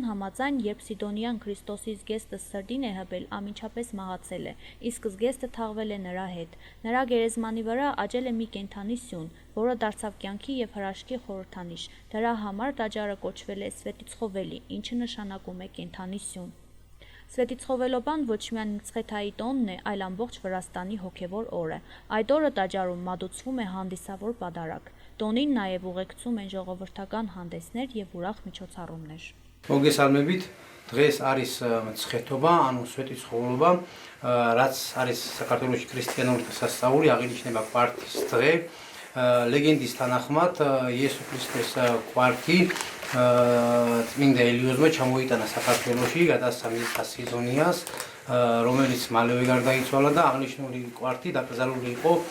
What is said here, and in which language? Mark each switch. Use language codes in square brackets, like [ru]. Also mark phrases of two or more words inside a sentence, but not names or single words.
[hy] համաձայն, երբ Սիդոնիան Քրիստոսի զգեստը սրտին է հպել, անմիջապես մահացել է, իսկ զգեստը թաղվել է նրա հետ։ Նրա գերեզմանի վրա աճել է մի կենդանի սյուն, որը դարձավ կյանքի և հրաշքի խորհրդանիշ։ Դրա համար տաճարը կոչվել է Սվետիցխովելի, ինչը նշանակում է կենդանի սյուն։ Սվետիցխովելոբան ոչ միայն Մցխեթայի տոնն է, այլ ամբողջ Վրաստանի հոգևոր օրը։ Այդ օրը տաճարում մատուցվում է հանդիսավոր պատարագ։ Տոնին նաև ուղեկցում են ժողովրդական հանդեսներ և ուրախ միջոցառումներ։ [ka] Մոգեսալմებით დღეს არის მცხეთობა, ანუ სვეტიცხოველობა, რაც არის საქართველოში ქრისტიანული სასწაული, აღინიშნება კვართის დღე. ლეგენდის თანახმად იესო ქრისტეს კვართი წმინდა ელიოზმა ჩამოიტანა საქართველოში, გადასცა მის სიზონიას, რომელიც მალევე გარდაიცვალა და აღნიშნული კვართი დაკრძალული იყო